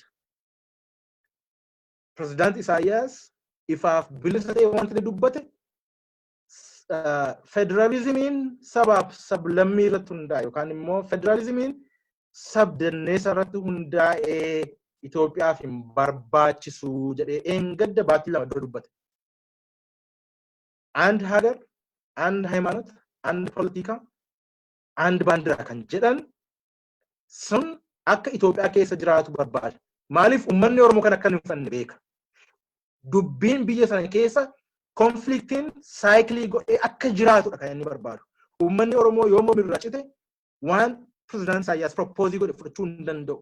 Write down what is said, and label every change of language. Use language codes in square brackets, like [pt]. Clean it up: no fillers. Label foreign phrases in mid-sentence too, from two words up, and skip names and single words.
[om] Pirezidaant Isaayyaas ifaaf bilisa ta'e wanti dubbate federalizimiin sabaaf sablammii irratti hundaa'e yookaan immoo federalizimiin sabdanneessa irratti hundaa'ee Itoophiyaaf hin barbaachisu jedhee engadda baatii lama dura dubbate. [am] አንድ ሀገር፣ አንድ ሃይማኖት፣ አንድ ፖለቲካ፣ አንድ ባንዲራ [om] kan jedhan sun akka Itoophiyaa keessa jiraatu barbaada. Maaliif uummanni Oromoo kan akka hin fanne beeka. dubbiin biyya sana keessa konfliktiin saayikilii godhee akka jiraatudha kan inni barbaadu. Uummanni Oromoo yommuu mirraa cite waan pirezidaantii Isaayyaas proppoozii godhe fudhachuu hin danda'u.